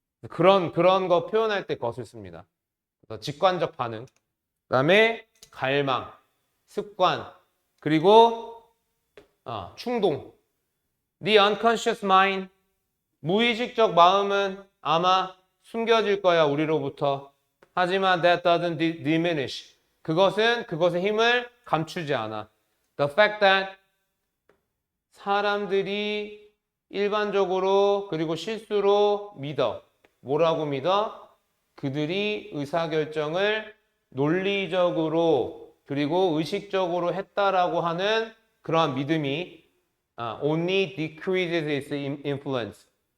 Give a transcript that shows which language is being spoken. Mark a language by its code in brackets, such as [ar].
[ko] 그런 거 표현할 때 것을 씁니다. 그래서 직관적 반응, 그다음에 갈망, 습관, 그리고 충동. [en] The unconscious mind, [ko] 무의식적 마음은 아마 숨겨질 거야, 우리로부터. 하지만 [en] that doesn't diminish. [ko] 그것의 힘을 감추지 않아. [en] The fact that [ko] 사람들이 일반적으로 그리고 실수로 믿어. 뭐라고 믿어? 그들이 의사결정을 논리적으로 그리고 의식적으로 했다라고 하는 그러한 믿음이 [en] only decreases its influence.